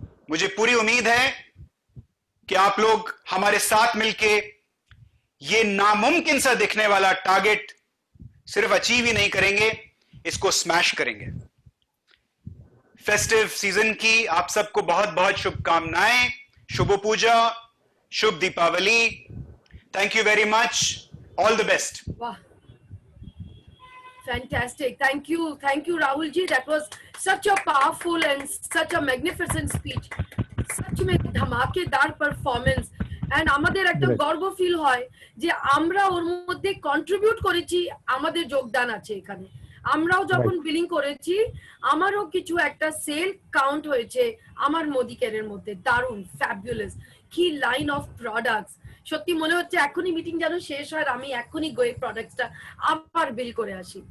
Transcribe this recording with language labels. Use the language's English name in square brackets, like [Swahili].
[Hindi] मुझे पूरी उम्मीद है कि आप लोग हमारे साथ मिलके ये नामुमकिन सा दिखने वाला टारगेट सिर्फ अचीव ही नहीं करेंगे, इसको स्मैश करेंगे। फेस्टिव सीजन की आप सबको बहुत बहुत शुभकामनाएं, शुभ पूजा, शुभ Deepawali. [English] Thank you very much, all the best. [Hindi] वाह, fantastic. [English] Thank you Rahul ji, that was such a powerful and such a magnificent speech, [Hindi] सच में धमाकेदार परफॉर्मेंस। [Bangla] এন্ড আমাদের একটা [English] Right. [Bangla] গর্ব ফিল হয় যে আমরা ওর মধ্যে কন্ট্রিবিউট করেছি, আমাদের যোগদান আছে এখানে। আমরাও যখন বিলিং করেছি আমারও কিছু একটা সেল কাউন্ট হয়েছে আমার মোদি কেয়ারের মধ্যে। দারুণ, ফ্যাবুলাস, কি লাইন অফ প্রোডাক্টস! সত্যি মনে হচ্ছে এখনই মিটিং যেন শেষ হয় আর আমি এখনই গিয়ে প্রোডাক্টসটা আবার বিল করে আসি।